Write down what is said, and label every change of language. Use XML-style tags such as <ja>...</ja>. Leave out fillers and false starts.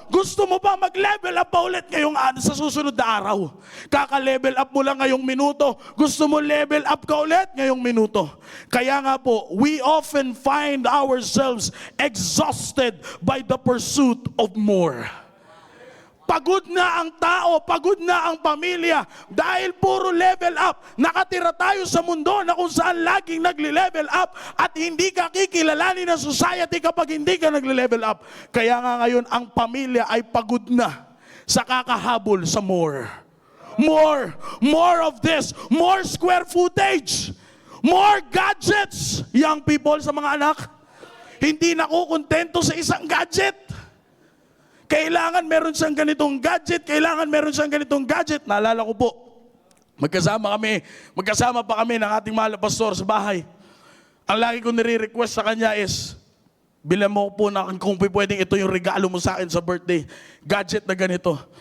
<tl>Gusto mo ba mag-level up pa ulit ngayong sa susunod na araw? Kaka-level up mo lang ngayong minuto. Gusto mo level up ka ulit ngayong minuto. Kaya nga po,</tl> <en>we often find ourselves exhausted by the pursuit of more.</en> <tl>Pagod na ang tao, pagod na ang pamilya dahil puro level up. Nakatira tayo sa mundo na kung saan laging nagli-level up at hindi ka kikilalanin ng society kapag hindi ka nagli-level up. Kaya nga ngayon ang pamilya ay pagod na sa kakahabol sa more.</tl> <en>More of this, more square footage, more gadgets. Young people,</en> <tl>sa mga anak, hindi nakukontento sa isang gadget. Kailangan meron siyang ganitong gadget, kailangan meron siyang ganitong gadget. Naalala ko po, magkasama pa kami ng ating mahal na pastor sa bahay. Ang lagi ko nire-request sa kanya is, bilang mo po na kung pwedeng ito yung regalo mo sa akin sa birthday, gadget na ganito.</tl>